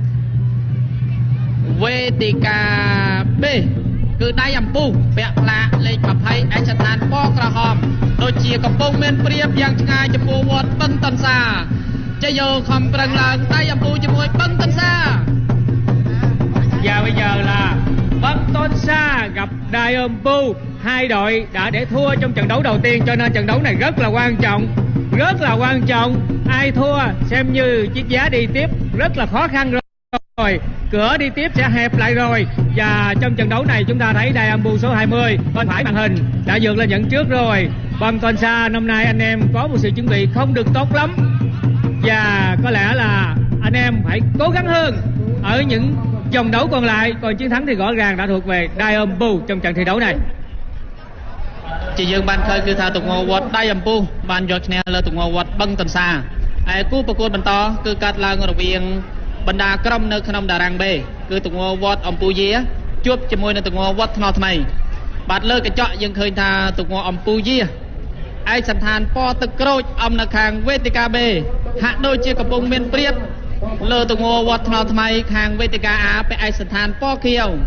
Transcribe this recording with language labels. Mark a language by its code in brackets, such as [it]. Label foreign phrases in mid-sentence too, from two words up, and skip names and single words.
[km] វេទិកា B គឺដៃអំពូពាក់ផ្លាកលេខ 20 ឯកសណ្ឋានពណ៌ក្រហម ដូចជាកំពុងមានព្រៀបយ៉ាងឆ្ងាយចំពោះវត្តបឹងតុនសា ជ័យយោខំប្រឹងឡើងដៃអំពូជាមួយបឹងតុនសា [vi] Và bây giờ là Bân Tôn Sa gặp Đài Âm Pu. Hai đội đã để thua trong trận đấu đầu tiên, cho nên trận đấu này rất là quan trọng. Rất là quan trọng. Ai thua xem như chiếc giá đi tiếp rất là khó khăn rồi. Cửa đi tiếp sẽ hẹp lại rồi. Và trong trận đấu này chúng ta thấy Đài Âm Pu số 20 bên phải màn hình đã vượt lên dẫn trước rồi. Bân Tôn Sa năm nay anh em có một sự chuẩn bị không được tốt lắm, và có lẽ là anh em phải cố gắng hơn ở những vòng đấu còn lại. Còn chiến thắng thì rõ ràng đã thuộc về Đài Âm Pu trong trận thi đấu này. [km] ជាយើងបានឃើញគឺថាទង្វើវត្តដៃអំពូបានយកឈ្នះលើទង្វើវត្តបឹងតុនសា ឯគូប្រកួតបន្តគឺកាត់ឡើងរវាងបណ្ដាក្រុមនៅក្នុងតារាង B គឺទង្វើវត្តអំពូយាជួបជាមួយនឹងទង្វើវត្តថ្នល់ថ្មី បាទលើកញ្ចក់យើងឃើញថាទង្វើអំពូយាឯកសណ្ឋានពណ៌ទឹកក្រូចអំនៅខាងវេទិកា B ហាក់ដូចជាកំពុងមានព្រៀបលើទង្វើវត្តថ្នល់ថ្មីខាងវេទិកា A ពាក់ឯកសណ្ឋានពណ៌ខៀវ